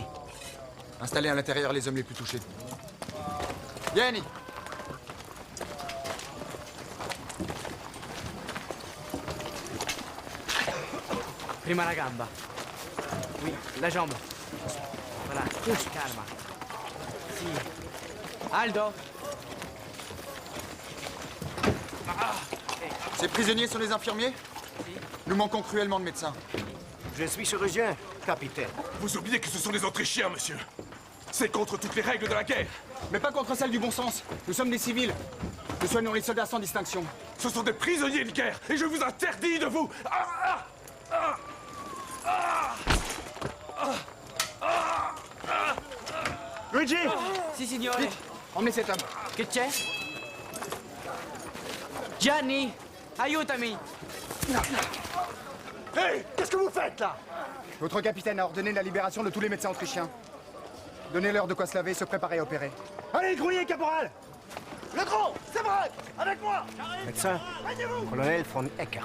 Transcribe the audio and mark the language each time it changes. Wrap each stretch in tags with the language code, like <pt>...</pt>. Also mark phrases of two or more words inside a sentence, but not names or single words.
<fr>Installez à l'intérieur les hommes les plus touchés.</fr> <it>Vieni! Prima la gamba.</it> <fr>Oui, la jambe. Voilà, calma.</fr> <it>Si. Aldo.</it> <fr>Ces prisonniers sont des infirmiers? Nous manquons cruellement de médecins. Je suis chirurgien, capitaine. Vous oubliez que ce sont des Autrichiens, monsieur. C'est contre toutes les règles de la guerre. Mais pas contre celles du bon sens. Nous sommes des civils. Nous soignons les soldats sans distinction. Ce sont des prisonniers de guerre et je vous interdis de vous...</fr> <it>Luigi! Si, signore.</it> <fr>Vite, emmenez cet homme.</fr> <it>Che c'è? Gianni, aiutami. Hé!</it> <fr>Qu'est-ce que vous faites là? Votre capitaine a ordonné la libération de tous les médecins autrichiens. Donnez-leur de quoi se laver et se préparer à opérer. Allez, grouillez, caporal! Le grand, c'est vrai! Avec moi! Médecin, colonel von Eckert.</fr>